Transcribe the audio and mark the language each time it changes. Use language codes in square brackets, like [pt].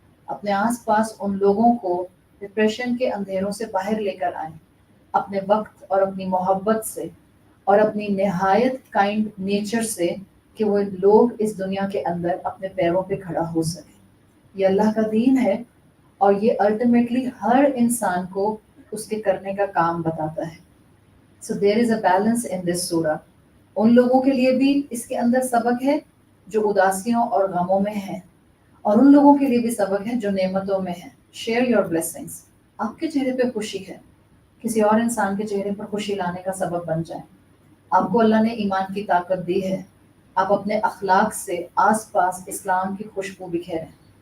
[ur] اپنے آس پاس ان لوگوں کو ڈپریشن کے اندھیروں سے باہر لے کر آئیں، اپنے وقت اور اپنی محبت سے اور اپنی نہایت کائنڈ نیچر سے، کہ وہ لوگ اس دنیا کے اندر اپنے پیروں پہ کھڑا ہو سکے. یہ اللہ کا دین ہے اور یہ الٹیمیٹلی ہر انسان کو اس کے کرنے کا کام بتاتا ہے. [en] So there is a balance in this surah. [ur] ان لوگوں کے لیے بھی اس کے اندر سبق ہے جو اداسیوں اور غموں میں ہیں، اور ان لوگوں کے لیے بھی سبق ہے جو نعمتوں میں ہیں. [en] Share your blessings. [ur] آپ کے چہرے پہ خوشی ہے، کسی اور انسان کے چہرے پر خوشی لانے کا سبب بن جائیں. آپ کو اللہ نے ایمان کی طاقت دی ہے، آپ اپنے اخلاق سے آس پاس اسلام کی خوشبو بکھیریں.